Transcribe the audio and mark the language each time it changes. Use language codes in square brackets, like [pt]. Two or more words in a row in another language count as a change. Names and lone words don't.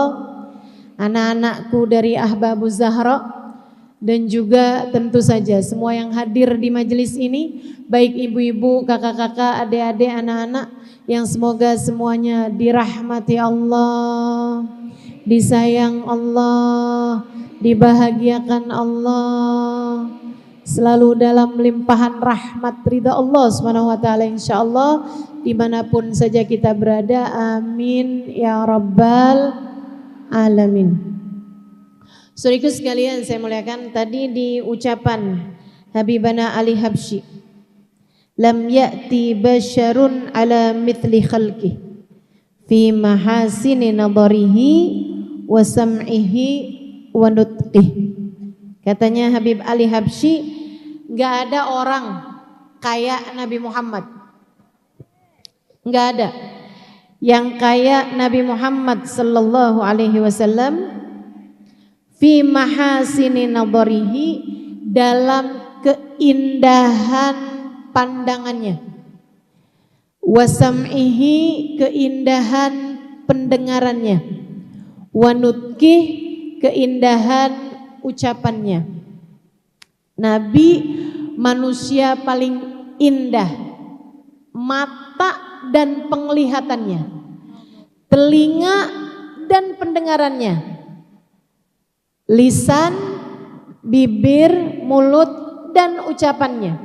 [id] Anak-anakku dari Ahbabuz Zahra, dan juga tentu saja semua yang hadir di majelis ini, baik ibu-ibu, kakak-kakak, adik-adik, anak-anak, yang semoga semuanya dirahmati Allah, disayang Allah, dibahagiakan Allah, selalu dalam limpahan rahmat ridha Allah SWT, insyaallah, dimanapun saja kita berada. [ar] آمين يا رب العالمين. [id] Saudaraku sekalian saya muliakan, tadi di ucapan Habibana Ali Habsyi, [ar] لم يأت بشر على مثل خلقه في محاسن نظره وسمعه ونطقه. [id] Katanya Habib Ali Habsyi, enggak ada orang kayak Nabi Muhammad, enggak ada yang kayak Nabi Muhammad [ar] صلى الله عليه وسلم, في محاسن نظره, [id] dalam keindahan pandangannya, [ar] وسمعه, [id] keindahan pendengarannya, [ar] ونطقه, [id] keindahan ucapannya. Nabi manusia paling indah, mata dan penglihatannya, telinga dan pendengarannya, lisan, bibir, mulut, dan ucapannya.